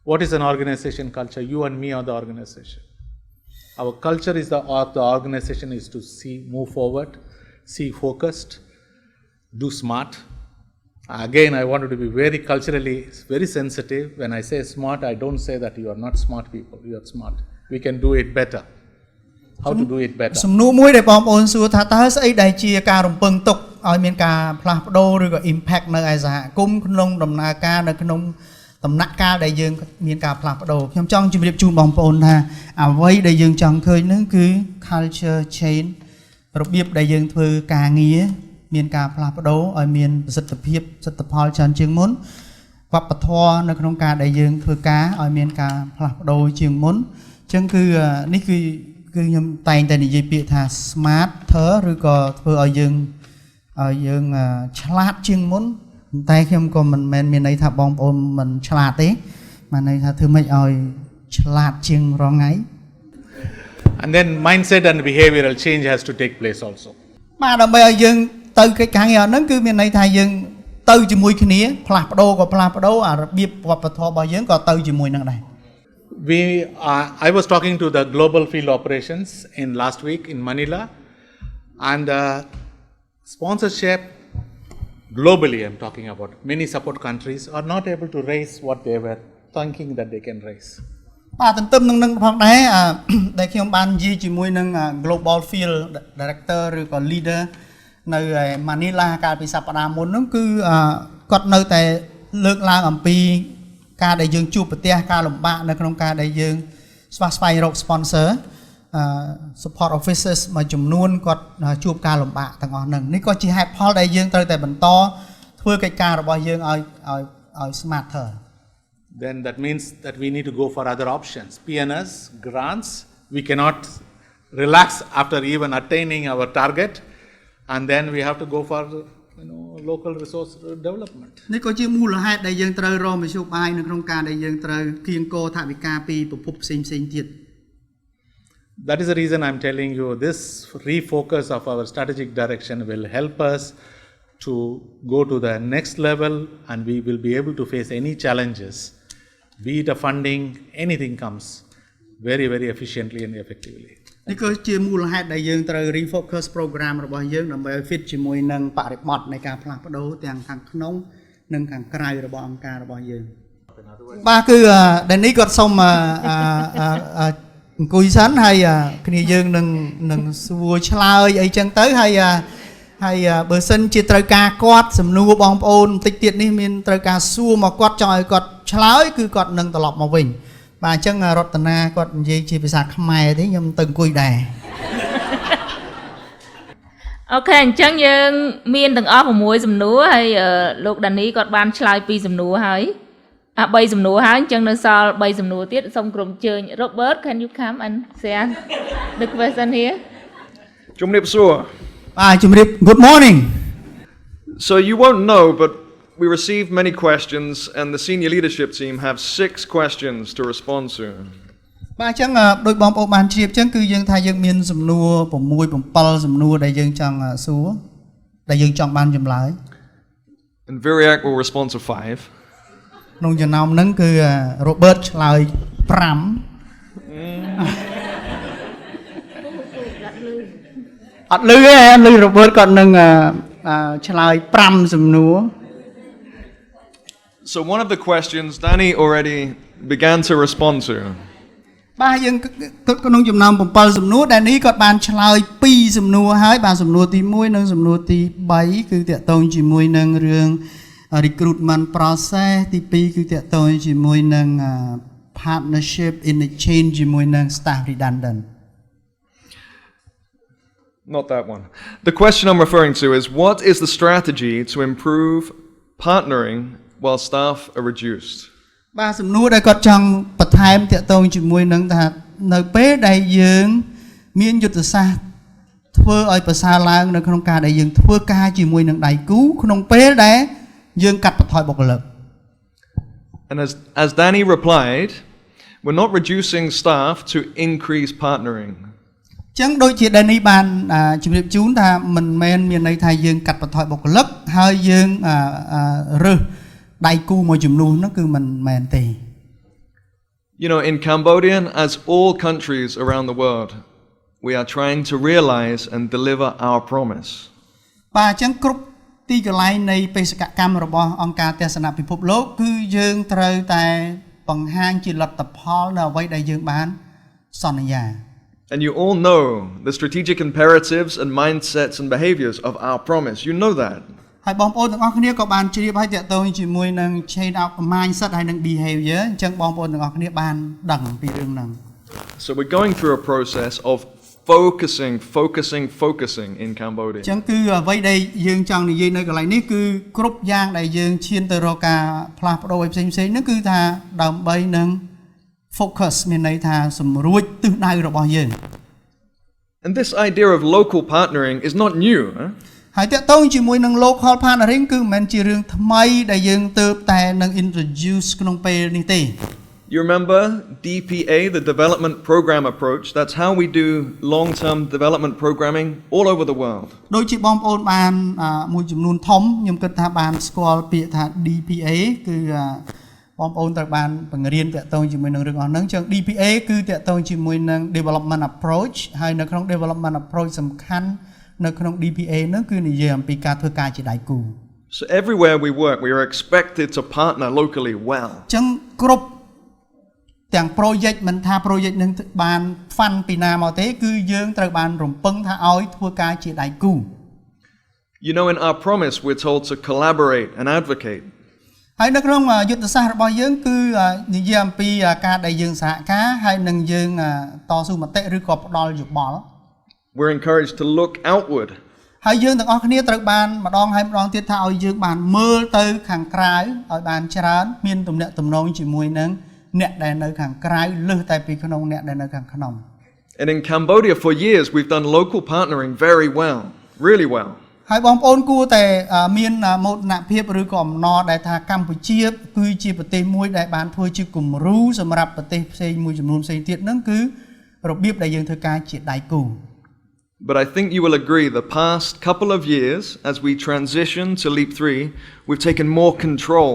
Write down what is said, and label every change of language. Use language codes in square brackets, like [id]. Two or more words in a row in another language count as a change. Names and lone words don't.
[en] What is an organization culture? You and me are the organization. Our culture is the organization is to move forward, see focused, do smart. Again, I wanted to be very culturally, very sensitive. When I say smart, I don't say that you are not smart people. You are smart. We can do it better. How to do it better? [km] សំណួរមួយដែលបងប្អូនសួរថាតើស្អីដែលជាការរំពឹងទុកឲ្យមានការផ្លាស់ប្ដូរឬក៏ impact នៅឯសហគមន៍ក្នុងដំណើរការនៅក្នុងដំណាក់កាល ដែលយើងមានការផ្លាស់ប្ដូរខ្ញុំចង់ជម្រាបជូនបងប្អូនថាអ្វីដែលយើងចង់ឃើញនឹងគឺ [en] culture change [km] របៀបដែលយើង ធ្វើការងារមានការផ្លាស់ប្ដូរឲ្យមានប្រសិទ្ធភាពសិទ្ធផលច្រើនជាងមុនវប្បធម៌នៅក្នុងការដែលយើងធ្វើការឲ្យមានការផ្លាស់ប្ដូរជាងមុនអញ្ចឹងគឺនេះគឺខ្ញុំតែងតែនិយាយពាក្យថា smarter ឬក៏ធ្វើឲ្យយើងឆ្លាតជាងមុនតែខ្ញុំក៏មិនមែនមានន័យថាបងប្អូនមិនឆ្លាតទេមានន័យថាធ្វើម៉េចឲ្យឆ្លាតជាងរងថ្ងៃ [en] And then mindset and behavioral change has to take place also. [km] បាទដើម្បីឲ្យយើងទៅកិច្ចការងារហ្នឹងគឺមានន័យថាយើងទៅជាមួយគ្នាផ្លាស់ប្ដូរក៏ផ្លាស់ប្ដូរអារបៀបវប្បធម៌របស់យើងក៏ទៅជាមួយនឹងដែរ [en] I was talking to the global field operations in last week in Manila, and sponsorship globally I'm talking about many support countries are not able to raise what they were thinking that they can raise. [km] បាទទន្ទឹមនឹងផងដែរដែលខ្ញុំបាននិយាយជាមួយនឹង [en] global field director [km] ឬក៏ leader នៅ Manila កាលពីសប្តាហ៍មុនហ្នឹងគឺគាត់នៅតែលើកឡើងអំពីការដែលយើងជួបប្រទះការលំបាកនៅក្នុងការដែលយើងស្វែងរក [en] sponsor support officers [km] មួយចំនួនគាត់ជួបការលំបាកទាំងអស់ហ្នឹងនេះក៏ជាហេតុផលដែលយើងត្រូវតែបន្តធ្វើកិច្ចការរបស់យើងឲ្យ smarter [en] Then that means that we need to go for other options. PNS, grants, we cannot relax after even attaining our target, and then we have to go for local resource development. [km] នេះក៏ជាមូលហេតុដែលយើងត្រូវរកមធ្យោបាយនៅក្នុងការដែលយើងត្រូវគៀងគរថវិកាពីប្រភពផ្សេងៗទៀត [en] That is the reason I'm telling you this refocus of our strategic direction will help us to go to the next level, and we will be able to face any challenges, be it a funding, anything comes very, very efficiently and effectively. [km] នេះគឺជាមូលហេតុដែលយើងត្រូវ [en] refocus program [km] របស់យើងដើម្បីឲ្យ fit ជាមួយនឹងបរិបទនៃការផ្លាស់ប្ដូរទាំងខាងក្នុងនិងខាងក្រៅរបស់អង្គការរបស់យើងបាទគឺដែលនេះគាត់សុំ អង្គុយសិនហើយគ្នាយើងនឹងសួរឆ្លើយអីចឹងទៅហើយបើសិនជាត្រូវការគាត់សំណួរបងប្អូនបន្តិចទៀតនេះមានត្រូវការសួរមកគាត់ចង់ឲ្យគាត់ឆ្លើយគឺគាត់នឹងត្រឡប់មកវិញបាទអញ្ចឹងរតនាគាត់និយាយជាភាសាខ្មែរទេខ្ញុំទៅអង្គុយដែរ អូខេអញ្ចឹងយើងមានទាំងអស់6សំណួរហើយលោកដានីគាត់បានឆ្លើយ2សំណួរហើយ3សំណួរហើយអញ្ចឹងនៅសល់3សំណួរទៀតសូមក្រុមជើញ [en] Robert can you come and share the question here [km] ជំរាបសួរ បាទជំរាប [en] Good morning So you won't know but we received many questions and the senior leadership team have 6 questions to respond to [km] បាទអញ្ចឹងដោយបងប្អូនបានជ្រាបអញ្ចឹងគឺយើងថាយើងមានសំណួរ6 7សំណួរដែលយើងចង់សួរដែលយើងចង់បានចម្លើយ [en] and Viriak will respond to 5 [km] ក្នុងចំណោមហ្នឹងគឺ Robert ឆ្លើយ5អត់លឺទេអត់លឺ Robert គាត់នឹងឆ្លើយ5សំណួរ [en] So one of the questions Danny already began to respond to [km] បាទយើងក្នុងចំណោម7សំណួរដែលនេះគាត់បានឆ្លើយ2សំណួរហើយបាទសំណួរទី1និងសំណួរទី3គឺតាក់ទងជាមួយនឹងរឿង [en] recruitment process [km] ទី2គឺតាក់ទងជាមួយនឹង [en] partnership in the chain [km] ជាមួយនឹង [en] staff redundant Not that one. The question I'm referring to is what is the strategy to improve partnering while staff are reduced [km] បាទសំណួរដែលគាត់ចង់បន្ថែមតាក់ទងជាមួយនឹងថានៅពេលដែលយើងមានយុទ្ធសាស្ត្រធ្វើឲ្យប្រសើរឡើងនៅក្នុងការដែលយើងធ្វើការជាមួយនឹងដៃគូក្នុងពេលដែលយើងកាត់បន្ថយបុគ្គលិក [en] And as Danny replied, we're not reducing staff to increase partnering. [km] ចឹងដូចជាដែលនេះបានជម្រាបជូនថាមិនមែនមានន័យថាយើងកាត់បន្ថយបុគ្គលិកហើយយើងរើសដៃគូមួយចំនួនហ្នឹងគឺមិនមែនទេ [en] You know, in Cambodia, as all countries around the world, we are trying to realize and deliver our promise. [km] បាទអញ្ចឹងគ្រប់ទីកន្លែងនៃបេសកកម្មរបស់អង្គការទស្សនៈពិភពលោកគឺយើងត្រូវតែបង្ហាញជាលទ្ធផលនៅអ្វីដែលយើងបានសន្យា [en] And you all know the strategic imperatives and mindsets and behaviors of our promise. You know that. [km] ហើយបងប្អូនទាំងអស់គ្នាក៏បានជ្រាបហើយតាក់ទងជាមួយនឹង [en] chain of mindset [km] ហើយនឹង behavior អញ្ចឹងបងប្អូនទាំងអស់គ្នាបានដឹងពីរឿងហ្នឹង [en] So we're going through a process of focusing in Cambodia. [km] អញ្ចឹងគឺអ្វីដែលយើងចង់និយាយនៅកន្លែងនេះគឺគ្រប់យ៉ាងដែលយើងឈានទៅរកការផ្លាស់ប្ដូរឲ្យផ្សេងៗហ្នឹងគឺថាដើម្បីនឹង focus មានន័យថាសម្រួចទិសដៅរបស់យើង [en] And this idea of local partnering is not new. Huh? [km] ហើយតាក់ទងជាមួយនឹង [en] local partnering [km] គឺមិនមែនជារឿងថ្មីដែលយើងទើបតែនឹង introduce ក្នុងពេលនេះទេ [en] You remember DPA, the development program approach? That's how we do long-term development programming all over the world. [km] ដូចជាបងប្អូនបានមួយចំនួនធំខ្ញុំគិតថាបានស្គាល់ពាក្យថា DPA គឺបងប្អូនត្រូវបានបង្រៀនតាក់ទងជាមួយនឹងរឿងអស់ហ្នឹងអញ្ចឹង DPA គឺតាក់ទងជាមួយនឹង [en] development approach [km] ហើយនៅក្នុង [en] development approach [km] សំខាន់នៅក្នុង DPA ហ្នឹងគឺនិយាយអំពីការធ្វើការជាដៃគូ [en] So everywhere we work, we are expected to partner locally well. [km] អញ្ចឹងគ្រប់ទាំង project មិនថា project នឹងបាន fund ពីណាមកទេគឺយើងត្រូវបានរំពឹងថាឲ្យធ្វើការជាដៃគូ [en] You know, in our promise, we're told to collaborate and advocate. [km] ហើយនៅក្នុងយុទ្ធសាស្ត្ររបស់យើងគឺនិយាយអំពីការដែលយើងសហការហើយនឹងយើងតស៊ូមតិឬក៏ផ្ដល់យោបល់ [en] We're encouraged to look outward. [km] ហើយយើងទាំងអស់គ្នាត្រូវបានម្ដងហើយម្ដងទៀតថាឲ្យយើងបានមើលទៅខាងក្រៅឲ្យបានច្រើនមានទំនាក់ទំនងជាមួយនឹងអ្នកដែលនៅខាងក្រៅលើសតែពីក្នុងអ្នកដែលនៅខាងក្នុង [en] And in Cambodia, for years, we've done local partnering very well, really well. [km] ហើយបងប្អូនគួរតែមានមោទនភាពឬក៏អំណរដែលថាកម្ពុជាគឺជាប្រទេសមួយដែលបានធ្វើជាគំរូសម្រាប់ប្រទេសផ្សេងមួយចំនួនផ្សេងទៀតហ្នឹងគឺរបៀបដែលយើងធ្វើការជាដៃគូ [en] But I think you will agree the past couple of years, as we transition to Leap 3, we've taken more control.